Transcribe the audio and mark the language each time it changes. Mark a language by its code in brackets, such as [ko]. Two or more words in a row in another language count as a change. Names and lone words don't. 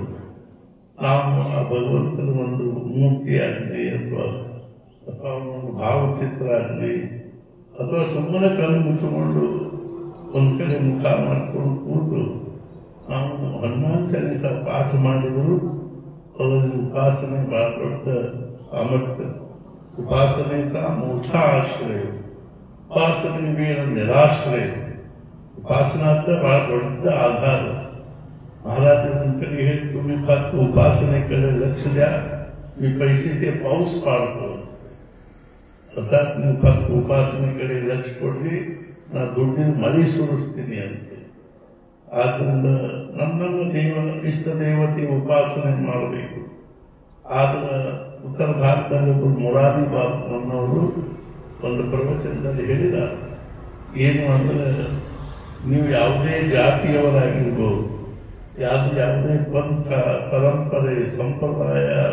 [kn] ನಾವು ಆ ಭಗವಂತನ ಒಂದು ಮೂರ್ತಿ ಆಗಲಿ ಅಥವಾ ಒಂದು ಭಾವಚಿತ್ರ ಆಗಲಿ ಅಥವಾ ಸುಮ್ಮನೆ ಕಣ್ಣು ಮುಚ್ಚಿಕೊಂಡು ಒಂದು ಕಡೆ ಮುಖ ಮಾಡಿಕೊಂಡು ಕೂತು ನಾವು ಹನುಮಾನ್ ಚಾಲಿಸ ಪಾಠ ಮಾಡಿದರೂ ಅವರಲ್ಲಿ ಉಪಾಸನೆ ಬಹಳ ದೊಡ್ಡ ಸಾಮರ್ಥ್ಯ. ಉಪಾಸನೆ ಮೋಠ ಆಶ್ರಯ, ಉಪಾಸನೆ ಬೇಡ ನಿರಾಶ್ರಯ. ಉಪಾಸನಾರ್ಥ ಬಹಳ ದೊಡ್ಡ ಆಧಾರ. [mr] महाराजांकडे हे तुम्ही फक्त उपासनेकडे लक्ष द्या, मी पैसे पाऊस पाडतो. [kn] अर्थात ನೀವು ಫಕ್ತ ಉಪಾಸನೆकडे ಲಕ್ಷ್ಯ ಕೊಡ್ರಿ, ನಾ ದುಡ್ಡಿನ ಮಳಿ ಸುರಿಸ್ತೀನಿ ಅಂತೆ. ಆದ್ದರಿಂದ ನಮ್ಮ ಇಷ್ಟ ದೇವತೆ ಉಪಾಸನೆ ಮಾಡಬೇಕು. ಆದ್ರೆ ಉತ್ತರ ಭಾರತದಲ್ಲಿ ಮುರಾರಿ ಬಾಬುನವರು ಒಂದು ಪ್ರವಚನದಲ್ಲಿ ಹೇಳಿದ್ದಾರೆ, ಏನು ಅಂದ್ರೆ ನೀವು ಯಾವುದೇ ಜಾತಿಯವರಾಗಿರ್ಬೋದು, ಯಾವುದೇ ಪಂಥ ಪರಂಪರೆ ಸಂಪ್ರದಾಯ,